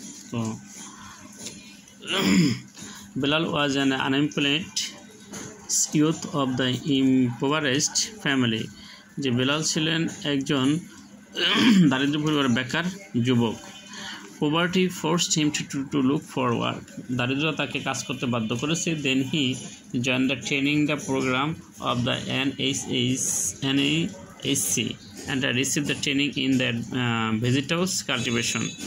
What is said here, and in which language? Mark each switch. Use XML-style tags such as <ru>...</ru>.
<en>তো Bilal was an unemployed youth of the impoverished family.</en> <bn>যে বেলাল ছিলেন একজন দারিদ্র পরিবারের বেকার যুবক।</bn> <en>Poverty forced him to look for work.</en> <bn>দারিদ্রতা তাকে কাজ করতে বাধ্য করেছে।</bn> <en>Then he joined the training program of the NASC and received the training in the vegetables cultivation.</en>